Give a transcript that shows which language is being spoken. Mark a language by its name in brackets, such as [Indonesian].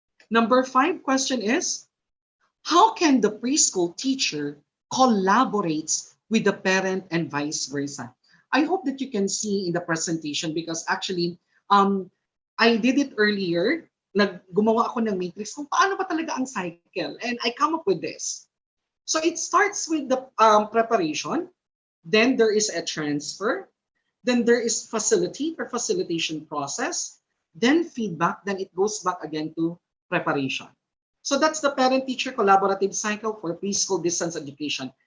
[English] Number 5 question is, how can the preschool teacher collaborates with the parent and vice versa? I hope that you can see in the presentation because actually, I did it earlier. [Filipino] Gumawa ako ng matrix kung paano ba talaga ang cycle. [English] And I come up with this. So it starts with the preparation. Then there is a transfer. Then there is facility or facilitation process. Then feedback. Then it goes back again to preparation. So that's the parent-teacher collaborative cycle for preschool distance education.